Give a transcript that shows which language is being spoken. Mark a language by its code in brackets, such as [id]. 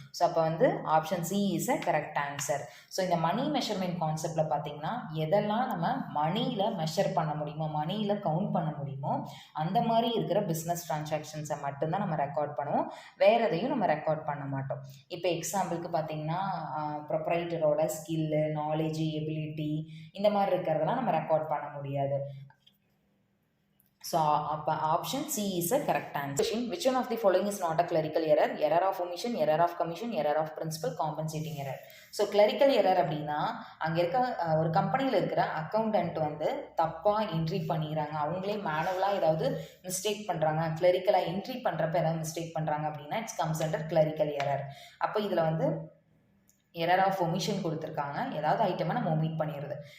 [ta] So அப்போ வந்து [en] Option C is a correct answer. [ta] So இந்த மணி மெஷர்மெண்ட் கான்செப்டில் பார்த்தீங்கன்னா எதெல்லாம் நம்ம மணியில் மெஷர் பண்ண முடியுமோ, மணியில் கவுண்ட் பண்ண முடியுமோ அந்த மாதிரி இருக்கிற பிஸ்னஸ் ட்ரான்சாக்ஷன்ஸை மட்டும்தான் நம்ம ரெக்கார்ட் பண்ணுவோம். வேறு எதையும் நம்ம ரெக்கார்ட் பண்ண மாட்டோம். இப்போ எக்ஸாம்பிளுக்கு பார்த்தீங்கன்னா ப்ரொப்ரைட்டரோட ஸ்கில்லு, நாலேஜ், எபிலிட்டி இந்த மாதிரி இருக்கிறதெல்லாம் நம்ம ரெக்கார்ட் பண்ண முடியாது. [en] So, option C is a correct answer. Which one of the following is not a clerical error? Error of omission, error of commission, error of principal, compensating error. [ta] So clerical error அப்படின்னா அங்கே இருக்க ஒரு கம்பெனியில் இருக்கிற accountant வந்து தப்பாக entry பண்ணிடுறாங்க, அவங்களே மேனுவலாக ஏதாவது மிஸ்டேக் பண்ணுறாங்க, கிளரிக்கலாக என்ட்ரி பண்ணுறப்ப ஏதாவது மிஸ்டேக் பண்ணுறாங்க அப்படின்னா [en] It's comes under clerical error. [ta] அப்போ இதில் வந்து எரர் ஆஃப் ஒமிஷன் கொடுத்துருக்காங்க, ஏதாவது ஐட்டமாக நம்ம ஒமிட் பண்ணிடுறது.